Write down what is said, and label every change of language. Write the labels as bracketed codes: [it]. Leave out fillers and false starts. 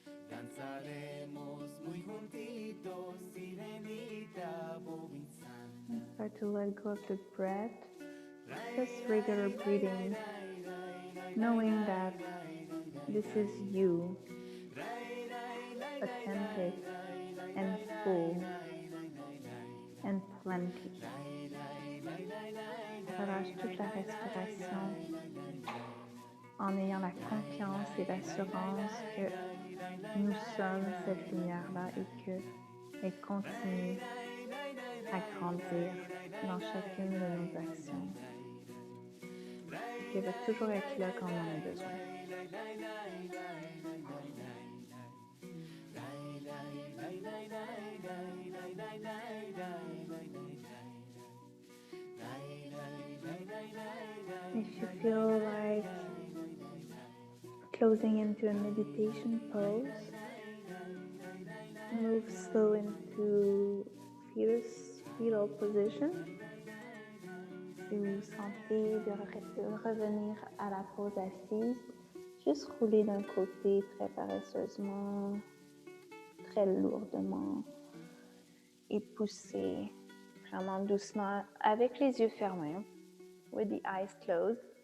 [es] Danzaremos muy juntitos, sirenita bobinzana. [en] Start to let go of the breath, just regular breathing, knowing that this is you, authentic and full and plenty. [fr] Relâche toute la respiration en ayant la confiance et l'assurance que nous sommes cette lumière-là et qu'elle continue à grandir dans chacune de nos actions. Et qu'elle va toujours être là quand on en a besoin. [en] If you feel like closing into a meditation pose, move slow into fetal position. [fr] Si vous sentez de revenir à la pose assise, juste rouler d'un côté très paresseusement, très lourdement et pousser vraiment doucement avec les yeux fermés, [en] with the eyes closed.